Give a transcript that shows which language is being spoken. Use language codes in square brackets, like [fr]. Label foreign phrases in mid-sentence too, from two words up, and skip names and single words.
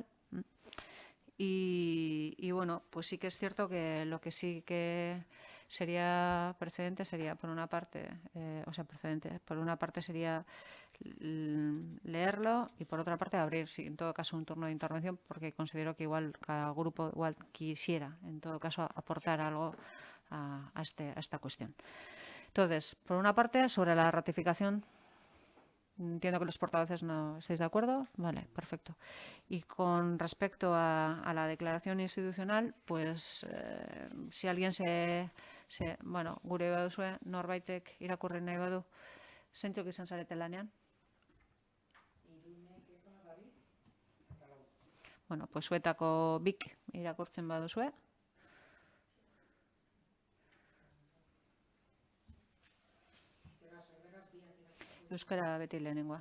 [es] Y bueno, pues sí que es cierto que lo que sí que sería precedente, sería por una parte, por una parte sería leerlo y por otra parte abrir, sí, en todo caso, un turno de intervención, porque considero que igual cada grupo igual quisiera, en todo caso, aportar algo a esta cuestión. Entonces, por una parte, sobre la ratificación, entiendo que los portavoces no estáis de acuerdo. Vale, perfecto. Y con respecto a la declaración institucional, pues si alguien bueno, [eu] gure baduzue, norbaitek irakurri nahi badu, zeintzuk izan zarete lanean? [es] Bueno, pues [eu] zuetako bik irakurtzen baduzue. Euskara beti lehenengoa.